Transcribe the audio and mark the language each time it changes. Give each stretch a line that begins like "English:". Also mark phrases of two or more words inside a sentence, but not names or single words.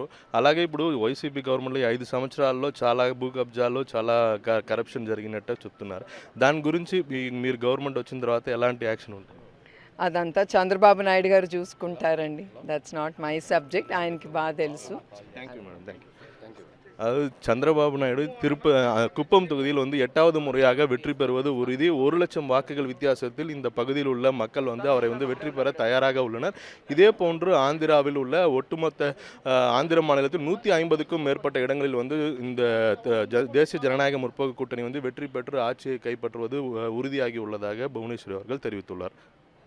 Telugu: అలాగే ఇప్పుడు వైసీపీ గవర్నమెంట్లో 5 సంవత్సరాల్లో చాలా భూ కబ్జాలు చాలా కరప్షన్ జరిగినట్టు చెప్తున్నారు. దాని గురించి మీరు గవర్నమెంట్ వచ్చిన తర్వాత ఎలాంటి యాక్షన్ ఉంటుంది? అదంతా చంద్రబాబు నాయుడు గారు చూసుకుంటారండి.
English: that's not my subject,
Telugu: ఆయనకి బాగా తెలుసు.
English: thank you madam, thank you.
Tamil: சந்திரபாபு நாயுடு குப்பம் தொகுதியில் 8வது முறையாக வெற்றி பெறுவது உறுதி. 1,00,000 வாக்குகள் வித்தியாசத்தில் இந்த பகுதியில் உள்ள மக்கள் அவரை வெற்றி பெற தயாராக உள்ளனர். இதே போன்று ஆந்திராவில் உள்ள ஒட்டுமொத்த ஆந்திர மாநிலத்தில் 150க்கும் மேற்பட்ட இடங்களில் இந்த தேசிய ஜனநாயக முற்போக்கு கூட்டணி வெற்றி பெற்று ஆட்சியை கைப்பற்றுவது உறுதியாகி உள்ளதாக புவனேஸ்வரி அவர்கள் தெரிவித்துள்ளார்.